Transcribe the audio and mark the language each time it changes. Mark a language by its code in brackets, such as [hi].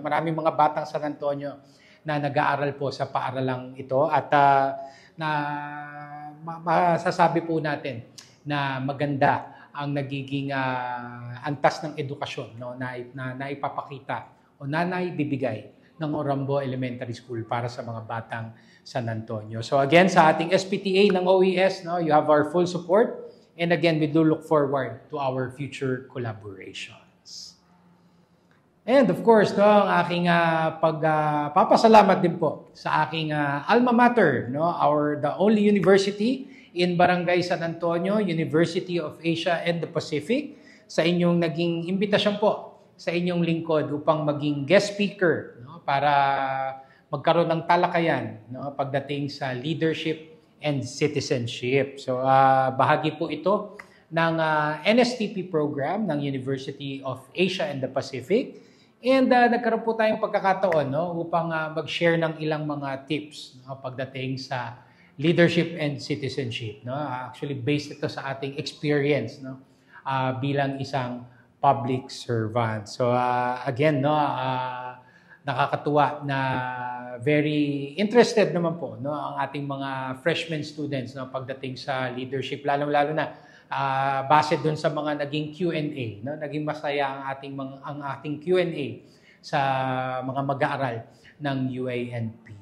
[tl] Maraming mga batang San Antonio na nag-aaral po sa paaralang ito at na masasabi po natin na maganda ang nagiging antas ng edukasyon no, na ipapakita o na naibibigay ng Orambo Elementary School para sa mga batang San Antonio. So again, sa ating SPTA ng OES, no, [en] you have our full support. And again, we do look forward to our future collaborations. [tl] And of course, no, ang aking pagpapasalamat din po sa aking alma mater, no, [en] the only university in Barangay San Antonio, [tl] University of Asia and the Pacific, sa inyong naging imbitasyon po sa inyong lingkod upang maging guest speaker, no, para magkaroon ng talakayan, no, pagdating sa leadership and citizenship. So bahagi po ito ng NSTP program ng University of Asia and the Pacific. And nagkaroon po tayong pagkakataon, no, upang mag-share ng ilang mga tips, no, pagdating sa leadership and citizenship. No? Actually, based ito sa ating experience, no, bilang isang public servant. So again, no, nakakatuwa na very interested naman po, no, ang ating mga freshman students, no, pagdating sa leadership, lalo na base doon sa mga naging Q&A, no, naging masaya ang ating Q&A sa mga mag-aaral ng UANP.